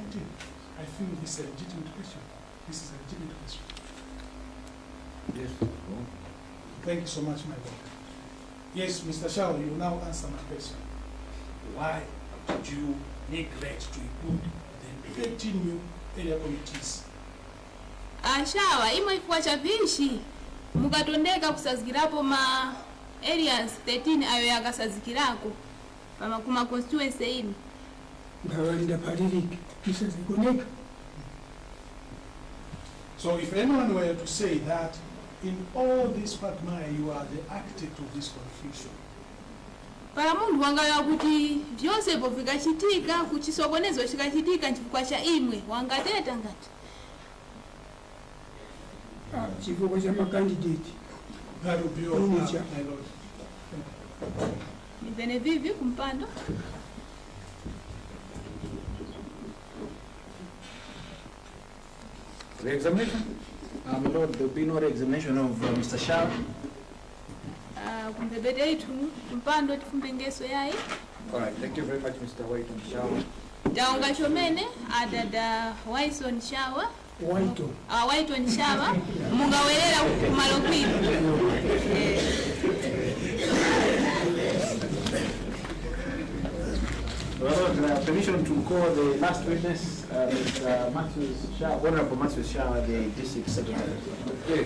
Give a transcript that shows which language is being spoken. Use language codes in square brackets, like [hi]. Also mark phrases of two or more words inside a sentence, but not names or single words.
[en] I feel this is a legitimate question. This is a legitimate question. Yes. Thank you so much, my lord. Yes, Mr. Shao, you will now answer my question. Why did you neglect to include the 13 new area committees? [tum] Shawa imwe ifwa chavishi mukatondeka kusazikirapo ma areas 13 ayo yakasazikirako pama kuma constituency ini. Ngawalida paliriki isazikoneka. [en] So if anyone were to say that in all this quagmire you are the architect of this confusion, [tum] para mundu wangaya kuti vyose po vikachitika kuchisokonezo chikachitika chifukwa cha imwe wangateta ngati chifukwa cha makandidate. [en] that would be all, my lord. [tum] Timveni vivi kumpando. [en] Re-examination? My lord, there will be no re-examination of Mr. Shao. [tum] Kumbebete itu kumpando tifumbengeso yayi. [en] Alright, thank you very much, Mr. White on Shawa. [tum] Taonga chomene adada Wyson Shawa. Wyton Shawa mungawelera kumalo kwitu. [en] Well, permission to call the last witness, Mr. Honorable Matthews Shawa, the district secretary. Yes.